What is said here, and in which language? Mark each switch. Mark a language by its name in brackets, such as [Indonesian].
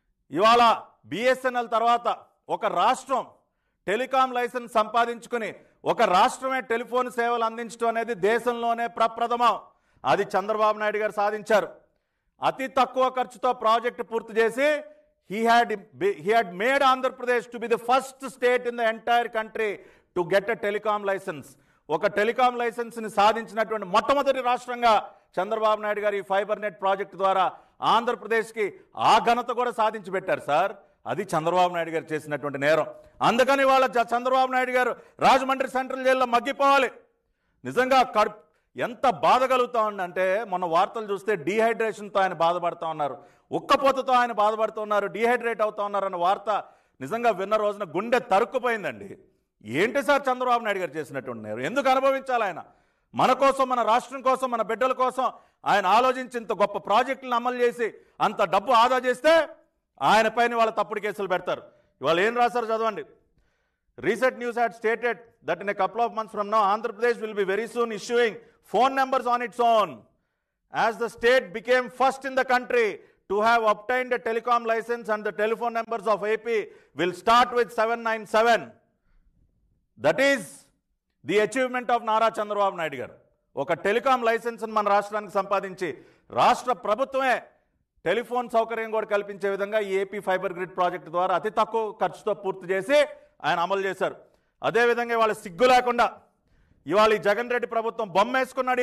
[Telugu] ఇవాళ బిఎస్ఎన్ఎల్ తర్వాత ఒక రాష్ట్రం టెలికాం లైసెన్స్ సంపాదించుకుని ఒక రాష్ట్రమే టెలిఫోన్ సేవలు అందించడం అనేది దేశంలోనే ప్రప్రథమం. అది చంద్రబాబు నాయుడు గారు సాధించారు. అతి తక్కువ ఖర్చుతో ప్రాజెక్టు పూర్తి చేసి [English] he had made Andhra Pradesh to be the first state in the entire country to get a telecom license. [Telugu] ఒక టెలికాం లైసెన్స్ని సాధించినటువంటి మొట్టమొదటి రాష్ట్రంగా చంద్రబాబు నాయుడు గారు ఈ ఫైబర్ నెట్ ప్రాజెక్ట్ ద్వారా ఆంధ్రప్రదేశ్కి ఆ ఘనత కూడా సాధించి పెట్టారు సార్. అది చంద్రబాబు నాయుడు గారు చేసినటువంటి నేరం. అందుకని వాళ్ళ చంద్రబాబు నాయుడు గారు రాజమండ్రి సెంట్రల్ జైల్లో మగ్గిపోవాలి. నిజంగా ఎంత బాధ కలుగుతా ఉందంటే, మొన్న వార్తలు చూస్తే డీహైడ్రేషన్తో ఆయన బాధపడుతూ ఉన్నారు, ఉక్కపోతతో ఆయన బాధపడుతున్నారు, డీహైడ్రేట్ అవుతా ఉన్నారు అన్న వార్త నిజంగా విన్న రోజున గుండె తరుక్కుపోయిందండి. ఏంటి సార్ చంద్రబాబు నాయుడు గారు చేసినటువంటి నేరం? ఎందుకు అనుభవించాలి ఆయన? మన కోసం, మన రాష్ట్రం కోసం, మన బిడ్డల కోసం ఆయన ఆలోచించి ఇంత గొప్ప ప్రాజెక్టులను అమలు చేసి అంత డబ్బు ఆదా చేస్తే ఆయన పైన వాళ్ళ తప్పుడు కేసులు పెడతారు. ఇవాళ ఏం రాశారు చదవండి. [English] Recent news had stated that in a couple of months from now, Andhra Pradesh will be very soon issuing phone numbers on its own, as the state became first in the country to have obtained a telecom license, and the telephone numbers of AP will start with 797. That is the achievement of Nara Chandrababu Naidu garu. [Telugu] ఒక telecom licence మన రాష్ట్రానికి సంపాదించి రాష్ట్ర ప్రభుత్వమే telephone సౌకర్యం కూడా కల్పించే విధంగా ఈ ఏపీ ఫైబర్ గ్రిడ్ ప్రాజెక్టు ద్వారా అతి తక్కువ ఖర్చుతో పూర్తి చేసి ఆయన అమలు చేశారు. అదేవిధంగా ఇవాళ సిగ్గు లేకుండా ఇవాళ ఈ జగన్ రెడ్డి ప్రభుత్వం బొమ్మ వేసుకున్నాడు.